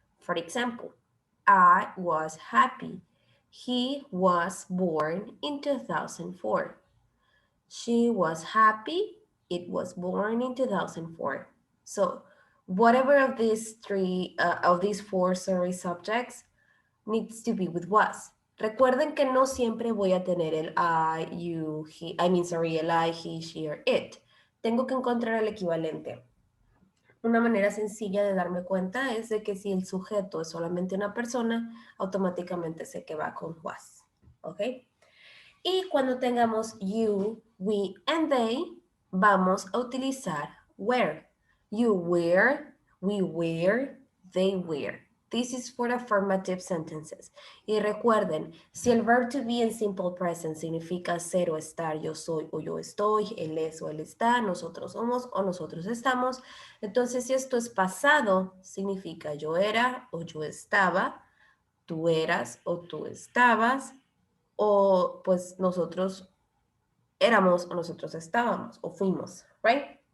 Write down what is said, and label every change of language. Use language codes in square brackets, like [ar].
[en] For example, I was happy. He was born in 2004. She was happy. It was born in 2004. So whatever of these four subjects needs to be with was. [es] Recuerden que no siempre voy a tener el [en] I, you, he, [es] el I, [en] he, she, or it. [es] Tengo que encontrar el equivalente. Una manera sencilla de darme cuenta es de que si el sujeto es solamente una persona, automáticamente sé que va con was. ¿Ok? Y cuando tengamos [en] you, we, and they, [es] vamos a utilizar were. [en] You were, we were, they were. This is for affirmative sentences. [es] Y recuerden, si el verb to be en simple present significa ser o estar, yo soy o yo estoy, él es o él está, nosotros somos o nosotros estamos, entonces si esto es pasado, significa yo era o yo estaba, tú eras o tú estabas, o pues nosotros éramos o nosotros estábamos o fuimos, right?